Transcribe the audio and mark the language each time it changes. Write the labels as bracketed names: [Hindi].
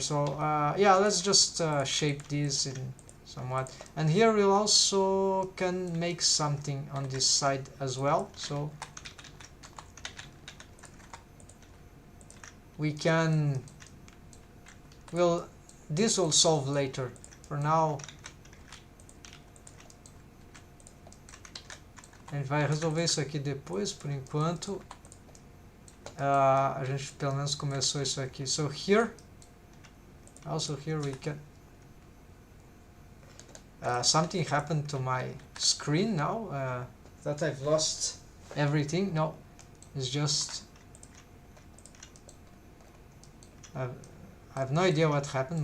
[English] So yeah, let's just shape this in somewhat, and here we'll also can make something on this side as well. So we can, well, this will solve later. For now [Portuguese] a gente vai resolver isso aqui depois. Por enquanto a gente pelo menos começou isso aqui. [English] So here, also here we can something happened to my screen now. That I've lost everything. No, it's just I have no idea what happened.